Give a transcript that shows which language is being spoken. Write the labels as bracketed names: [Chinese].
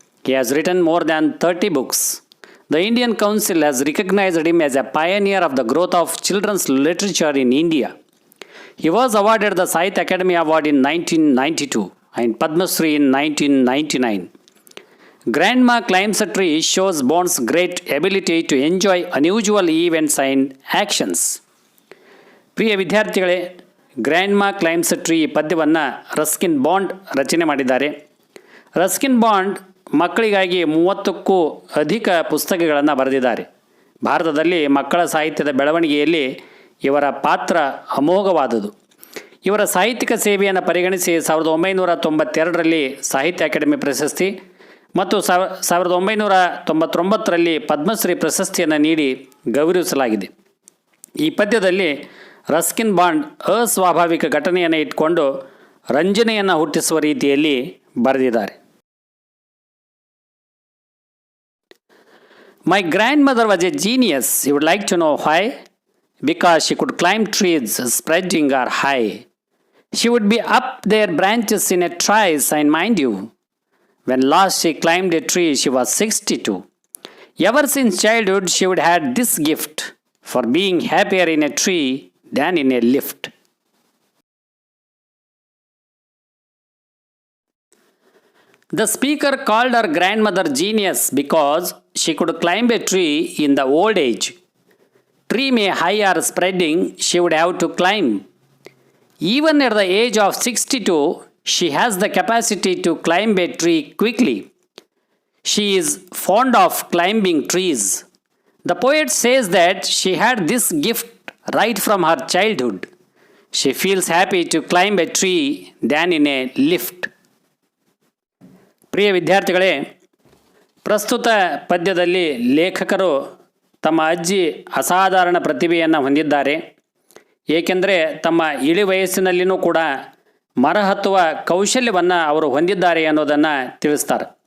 [English] He has written more than 30 books. The Indian Council has recognized him as a pioneer of the growth of children's literature in India. He was awarded the Sahitya Academy Award in 1992 and Padma Shri in 1999. Grandma Climbs a Tree shows Bond's great ability to enjoy unusual events and actions. [Kannada] ಪ್ರಿಯ ವಿದ್ಯಾರ್ಥಿಗಳೇ, grandma claims a tree ಪದ್ಯವನ್ನು Ruskin bond ರಚನೆ ಮಾಡಿದ್ದಾರೆ. Ruskin bond ಮಕ್ಕಳಿಗಾಗಿ 30ಕ್ಕೂ ಅಧಿಕ ಪುಸ್ತಕಗಳನ್ನು ಬರೆದಿದ್ದಾರೆ. ಭಾರತದಲ್ಲಿ ಮಕ್ಕಳ ಸಾಹಿತ್ಯದ ಬೆಳವಣಿಗೆಯಲ್ಲಿ ಇವರ ಪಾತ್ರ ಅಮೋಘವಾದುದು. ಇವರ ಸಾಹಿತ್ಯಿಕ ಸೇವೆಯನ್ನು ಪರಿಗಣಿಸಿ 1992ರಲ್ಲಿ ಸಾಹಿತ್ಯ ಅಕಾಡೆಮಿ ಪ್ರಶಸ್ತಿ ಮತ್ತು 1999ರಲ್ಲಿ ಪದ್ಮಶ್ರೀ ಪ್ರಶಸ್ತಿಯನ್ನು ನೀಡಿ ಗೌರವಿಸಲಾಗಿದೆ. ಈ ಪದ್ಯದಲ್ಲಿ ರಸ್ಕಿನ್ ಬಾಂಡ್ ಅಸ್ವಾಭಾವಿಕ ಘಟನೆಯನ್ನು ಇಟ್ಕೊಂಡು ರಂಜನೆಯನ್ನು ಹುಟ್ಟಿಸುವ ರೀತಿಯಲ್ಲಿ ಬರೆದಿದ್ದಾರೆ. [English] My grandmother was a genius. You would like to know why? Because she could climb trees spreading her high. She would be up their branches in a trice, and mind you, when last she climbed a tree, she was 62. Ever since childhood, she would had this gift for being happier in a tree than in a lift. The speaker called her grandmother genius because she could climb a tree in the old age. Tree may high or spreading, she would have to climb. Even at the age of 62, she has the capacity to climb a tree quickly. She is fond of climbing trees. The poet says that she had this gift right from her childhood. She feels happy to climb a tree than in a lift. [Kannada] ಪ್ರಿಯ ವಿದ್ಯಾರ್ಥಿಗಳೇ, ಪ್ರಸ್ತುತ ಪದ್ಯದಲ್ಲಿ ಲೇಖಕರು ತಮ್ಮ ಅಜ್ಜಿ ಅಸಾಧಾರಣ ಪ್ರತಿಭೆಯನ್ನು ಹೊಂದಿದ್ದಾರೆ. ಏಕೆಂದರೆ ತಮ್ಮ ಇಳಿ ವಯಸ್ಸಿನಲ್ಲಿಯೂ ಕೂಡ ಮರ ಹತ್ತುವ ಕೌಶಲ್ಯವನ್ನು ಅವರು ಹೊಂದಿದ್ದಾರೆ ಅನ್ನೋದನ್ನು ತಿಳಿಸ್ತಾರೆ.